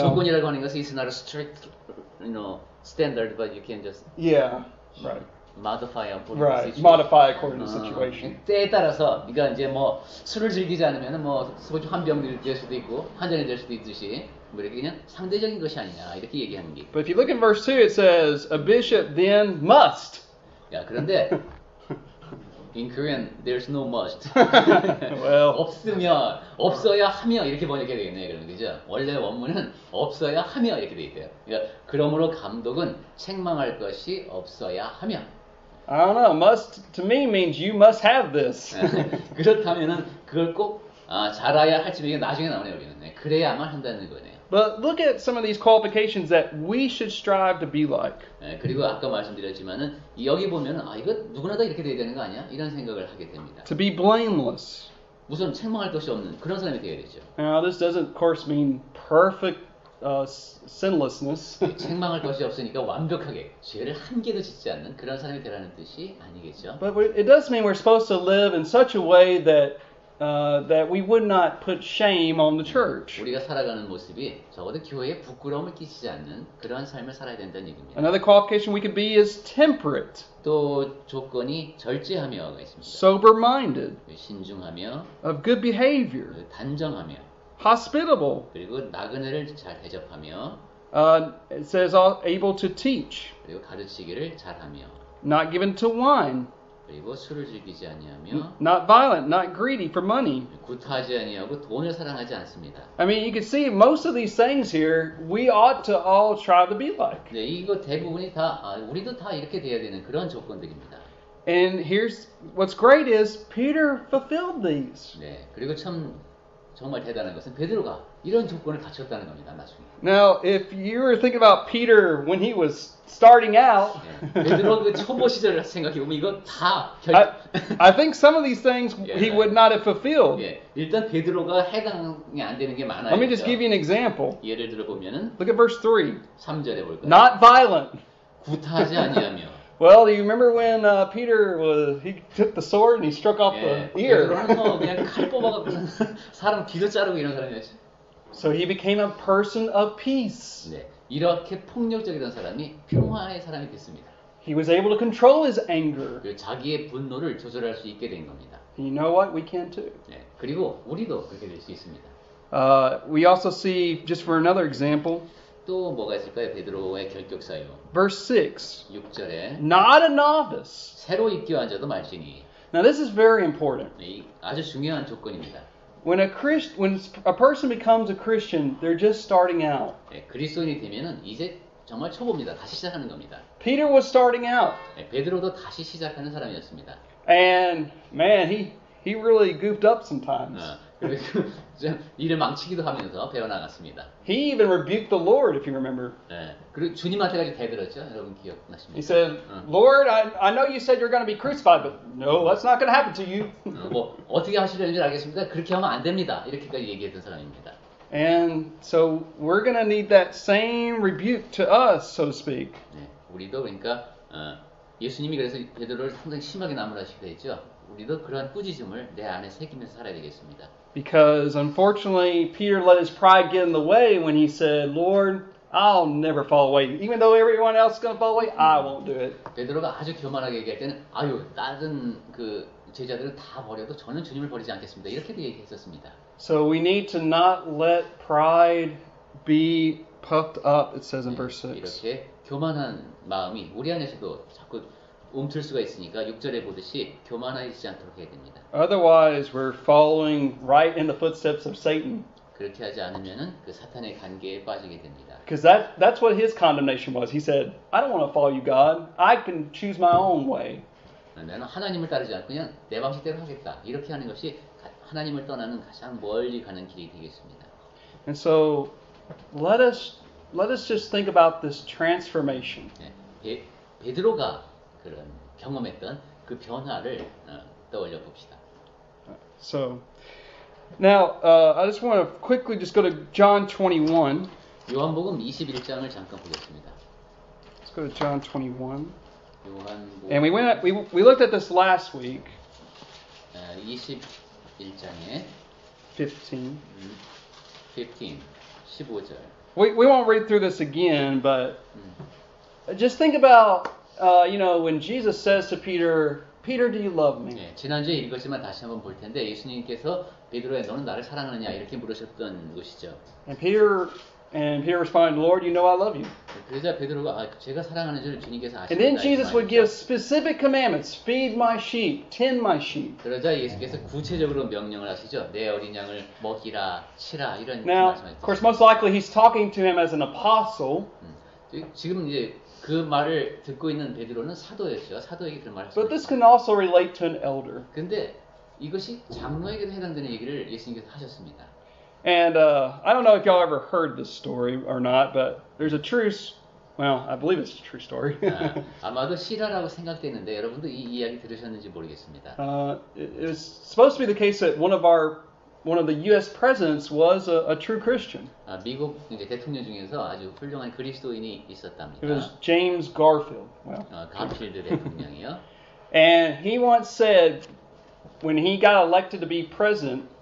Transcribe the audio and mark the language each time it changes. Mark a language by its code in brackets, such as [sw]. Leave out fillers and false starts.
[ko] 조건이라고 하는 것은 [en] is not a strict, standard, but you can just yeah, right. modify according to Right. situation. Modify according to the situation. [ko] 때에 따라서, 그러니까 이제 뭐 술을 즐기지 않으면 뭐 소주 한 병 될 수도 있고 한 잔이 될 수도 있듯이 뭐 이렇게 그냥 상대적인 것이 아니냐 이렇게 얘기하는 게. [en] But if you look in verse 2, it says, "A bishop then must." [ko] 야, 그런데 [en] In Korean, there's no must. Well. [ko] 없어야 하며 이렇게 번역해야 되겠네요. 그러면 그죠? 원래 원문은 없어야 하며 이렇게 돼 있대요. 그러니까 그러므로 감독은 책망할 것이 없어야 하며. [en] I don't know. Must to me means you must have this. [ko] 그렇다면은 그걸 꼭 잘해야 할지 이게 나중에 나오네요. 우리는 그래야만 한다는 거네요. [en] But look at some of these qualifications that we should strive to be like. [ko] 그리고 아까 말씀드렸지만은 여기 보면은 이거 누구나 다 이렇게 돼야 되는 거 아니야? 이런 생각을 하게 됩니다. [en] To be blameless. [ko] 우선 책망할 것이 없는 그런 사람이 되어야 되죠. [en] Now this doesn't, of course, mean perfect sinlessness. [ko] 책망할 것이 없으니까 완벽하게 죄를 한 개도 짓지 않는 그런 사람이 되라는 뜻이 아니겠죠. [en] But it does mean we're supposed to live in such a way that we would not put shame on the church. [ko] 우리가 살아가는 모습이 적어도 교회에 부끄러움을 끼치지 않는 그러한 삶을 살아야 된다는 얘기입니다. [en] Another qualification we could be is temperate, [ko] 또 조건이 절제하며가 있습니다. [en] sober-minded, [ko] 신중하며, [en] of good behavior, [ko] 단정하며, [en] hospitable. [ko] 그리고 나그네를 잘 대접하며, [en] It says able to teach, [ko] 그리고 가르치기를 잘하며, [en] not given to wine, [ko] 그리고 술을 즐기지 아니하며, [en] not violent, not greedy for money. [ko] 구타하지 아니하고 돈을 사랑하지 않습니다. [en] I mean, you can see most of these things here, we ought to all try to be like. [ko] 네, 이거 대부분이 다 우리도 다 이렇게 돼야 되는 그런 조건들입니다. [en] And here's what's great is Peter fulfilled these. [ko] 네, 그리고 정말 대단한 것은 베드로가 이런 조건을 갖췄다는 겁니다. 나중에. [en] Now, if you were thinking about Peter when he was starting out, [ko] 네, 베드로 그 초보 시절을 생각해 보면 이거 다 [en] I think some of these things he would not have fulfilled. [ko] 예, 일단 베드로가 해당이 안 되는 게 많아요. [en] Let me just give you an example. [ko] 예를 들어 보면은 [en] Look at verse 3. [ko] 3절에 볼까요? [en] Not violent. [ko] 구타하지 아니하며. [en] Well, do you remember when Peter he took the sword and he struck off [ko] 예, [en] the ear? [ko] 베드로는 그냥 칼 뽑아갖고 사람 귀도 자르고 이런 사람이었죠. [en] So he became a person of peace. [ko] 네, 이렇게 폭력적이던 사람이 평화의 사람이 됐습니다. [en] He was able to control his anger. [ko] 그 자기의 분노를 조절할 수 있게 된 겁니다. [en] And you know what? We can too. [ko] 네, 그리고 우리도 그렇게 될 수 있습니다. [en] We also see, just for another example, [ko] 또 뭐가 있을까요? 베드로의 결격사유. [en] verse 6. [ko] 6절에 [en] Not a novice. [ko] 새로 입교한 자도 말지니. [en] Now this is very important. [ko] 이 아주 중요한 조건입니다. [en] When a person becomes a Christian, they're just starting out. [ko] 네, 그리스도인이 되면은 이제 정말 초보입니다. 다시 시작하는 겁니다. [en] Peter was starting out. [ko] 네, 베드로도 다시 시작하는 사람이었습니다. [en] And man, he really goofed up sometimes. [ko] 그리고 좀 일을 망치기도 하면서 배워나갔습니다. [en] He even rebuked the Lord, if you remember. [ko] 네, 그리고 주님한테까지 대들었죠. 여러분 기억나십니까? [en] He said, Lord, I know you said you're going to be crucified, but no, that's not going to happen to you. [ko] 뭐 어떻게 하시려는지 알겠습니다. 그렇게 하면 안 됩니다. 이렇게까지 얘기했던 사람입니다. [en] And so we're going to need that same rebuke to us, so to speak. [ko] 네, 우리도 그러니까 예수님이 그래서 베드로를 상당히 심하게 나무라시기도 했죠. 우리도 그러한 꾸짖음을 내 안에 새기면서 살아야 되겠습니다. [en] Because unfortunately, Peter let his pride get in the way when he said, Lord, I'll never fall away. Even though everyone else is going to fall away, I won't do it. [ko] 베드로가 아주 교만하게 얘기할 때는 다른 그 제자들은 다 버려도 저는 주님을 버리지 않겠습니다. 이렇게도 얘기했었습니다. [en] So we need to not let pride be puffed up, it says in verse 6. [ko] 이렇게 교만한 마음이 우리 안에서도 자꾸 움틀 수가 있으니까 6절에 보듯이 교만하지 않도록 해야 됩니다. [en] Otherwise, we're following right in the footsteps of Satan. [ko] 그렇게 하지 않으면은 그 사탄의 관계에 빠지게 됩니다. [en] Because that's what his condemnation was. He said, I don't want to follow you, God. I can choose my own way. [ko] 나는 하나님을 따르지 않고 그냥 내 방식대로 하겠다. 이렇게 하는 것이 하나님을 떠나는 가장 멀리 가는 길이 되겠습니다. [en] And so, let us just think about this transformation. [ko] 네, 베드로가 그런 경험했던 그 변화를 떠올려 봅시다. [en] So, now I just want to quickly just go to John 21. [ko] 요한복음 21장을 잠깐 보겠습니다. [en] Let's go to John 21. [ko] 요한복음 [en] And we looked at this last week. [ko] 21장에 [en] 15. [ko] 15절. [en] We won't read through this again, but just think about when Jesus says to Peter, Peter, do you love me? [ko] 네, 지난주에 읽었지만 다시 한번 볼 텐데 예수님께서 베드로야 너는 나를 사랑하느냐 이렇게 물으셨던 것이죠. [en] And Peter And Peter responded, Lord, you know I love you. [ko] 그러자 베드로가 제가 사랑하는 줄 주님께서 [en] And then [ko] 아십니다. [en] Jesus would give specific commandments. Feed my sheep, tend my sheep. [ko] 그러자 예수께서 구체적으로 명령을 하시죠. 내 어린 양을 먹이라, 치라 이런 [en] Now, of course, most likely he's talking to him as an apostle. [ko] 지금 이제 그 말을 듣고 있는 베드로는 사도였죠. 사도에게 그런 말을 [en] But this [ko] 하셨습니다. [en] can also relate to an elder. [ko] 근데 이것이 장로에게도 해당되는 얘기를 예수님께서 하셨습니다. [en] And I don't know if y'all ever heard this story or not, but there's a true, well, I believe it's a true story. [ko] 아마도 실화라고 생각되는데 여러분도 이 이야기 들으셨는지 모르겠습니다. [en] It was supposed to be the case that one of the U.S. presidents was a true Christian. [ko] 미국 이제 대통령 중에서 아주 훌륭한 그리스도인이 [en] It was [ko] 있었답니다. [en] James Garfield. Well, [ko] 가필드 대통령이요. [en] and he once said, when he got elected to be president,